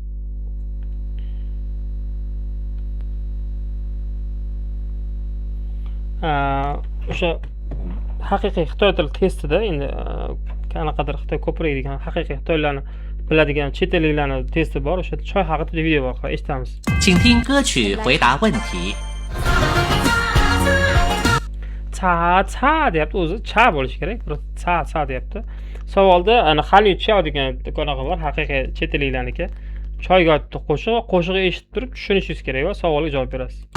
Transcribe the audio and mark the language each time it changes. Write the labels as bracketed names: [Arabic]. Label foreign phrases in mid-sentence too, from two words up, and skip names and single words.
[Uzbek] O'sha haqiqiy Xitoy tili testida endi qanaqadir Xitoy ko'proq degan haqiqiy Xitoylarni biladigan chet elliklarni testi bor. O'sha choy haqida video bor. Eshitamiz. [Chinese] 请听歌曲回答问题。 [Uzbek] cha deyapti. O'zi cha bo'lishi kerak. Bir cha deyapti. Savolda ana Xali Chao degan do'konaga bor, haqiqiy chet elliklarniki. Choyga oid qo'shig'i eshitib turib tushunishingiz kerak va savolga javob berasiz.